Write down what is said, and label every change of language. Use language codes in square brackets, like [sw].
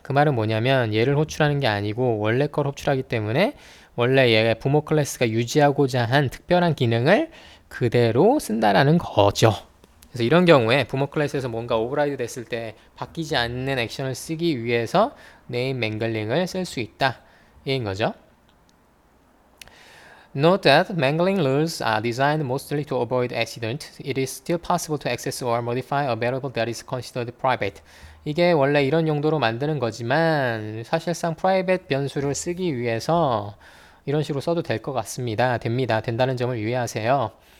[ko] 그 말은 뭐냐면 얘를 호출하는 게 아니고 원래 걸 호출하기 때문에 원래 얘 부모 클래스가 유지하고자 한 특별한 기능을 그대로 쓴다라는 거죠. 그래서 이런 경우에 부모 클래스에서 뭔가 오버라이드 됐을 때 바뀌지 않는 액션을 쓰기 위해서 네임 맹글링을 쓸 수 있다. 이인 거죠. [en] Note that mangling rules are designed mostly to avoid accident. It is still possible to access or modify a variable that is considered private. [ko] 이게 원래 이런 용도로 만드는 거지만 사실상 private 변수를 쓰기 위해서 이런 식으로 써도 될 것 같습니다. 된다는 점을 유의하세요.